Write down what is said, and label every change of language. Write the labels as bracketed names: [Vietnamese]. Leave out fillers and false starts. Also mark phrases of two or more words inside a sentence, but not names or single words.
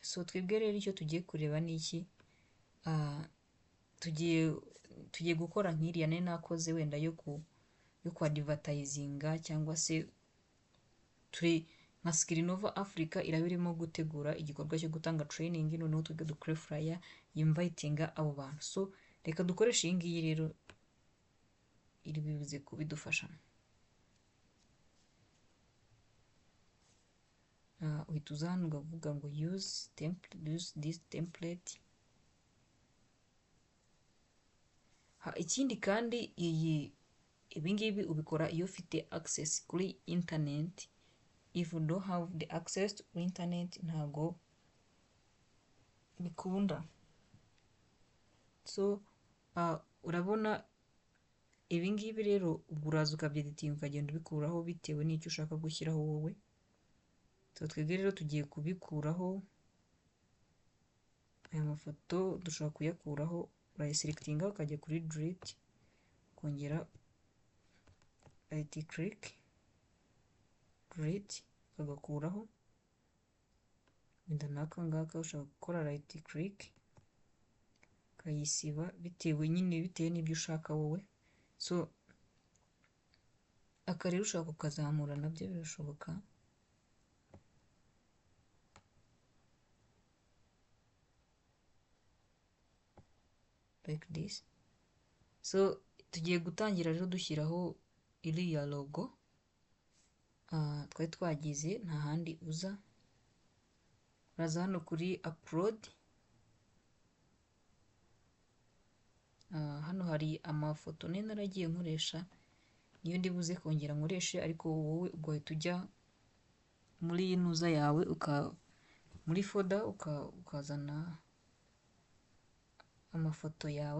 [Kinyarwanda] So twebwe rero icyo tugiye kureba ni iki. Tugiye gukora nk'iriya nari nakoze wenda yo kwa advertisinga, cyangwa se turi nka Skillinova Africa iraba irimo gutegura igikorwa cyo gutanga training, noneho tujye dukore flyer invitinga abo bantu. So reka dukoreshe iyi ngiyi rero, iri bibuze kubidufasha. Uhita uza hano ukavuga ngo [English] use this template. [Kinyarwanda] Ikindi kandi ibingibi ubikora iyo ufite access kuri internet. [English] If you don't have the access to internet, [Kinyarwanda] ntago bikunda. So urabona ibingibi rero uraza ukabyeditinga, ukagenda ubikuraho bitewe n'icyo ushaka gushyiraho wowe. So twebwe rero tugiye kubikuraho aya mafoto, dushobora kuyakuraho. Urayiselectinga ukajya kuri delete, kongera [English] right click delete [Kinyarwanda] ukagakuraho. Wenda naka ngaka ushobora gukora [English] right click [Kinyarwanda] ukayisiba bitewe n'ibyo ushaka wowe. So aka rero ushobora kukazamura nabyo birashoboka. [English] Like this. [Kinyarwanda] So tugiye gutangira rero dushyiraho iriya logo twari twagize, nta handi uza, uraza hano kuri upload. Hano hari amafoto nari naragiye nkoresha, niyo ndibuze kongera nkoreshe, ariko wowe ugahita ujya muri nuza yawe muri folder ukazana amafoto yawe.